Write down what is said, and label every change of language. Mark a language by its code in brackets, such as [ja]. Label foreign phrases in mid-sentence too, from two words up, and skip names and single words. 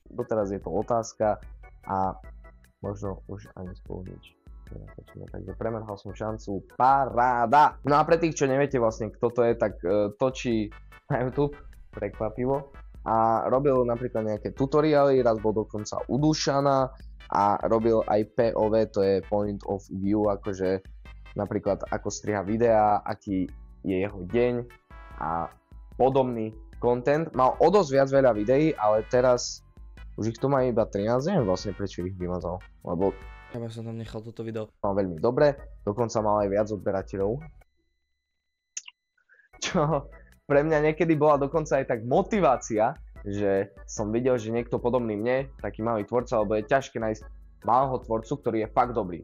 [sk] Doteraz je to otázka a možno už ani spolu nič. Takže premerhal som šancu, paráda! No a pre tých, čo neviete vlastne kto to je, tak točí na YouTube, prekvapivo, a robil napríklad nejaké tutoriály, raz bol dokonca u Dušana a robil aj POV, to je [en] point of view, [sk] akože napríklad ako striha videá, aký je jeho deň a podobný content. Mal o dosť viac veľa videí, ale teraz už ich to má iba 13, neviem vlastne prečo ich vymazal, lebo ja som tam nechal toto video. mal veľmi dobre, dokonca mal aj viac odberateľov. Čo pre mňa niekedy bola dokonca aj tak motivácia, že som videl, že niekto podobný mne, taký malý tvorca, lebo je ťažké nájsť malého tvorcu, ktorý je fakt dobrý.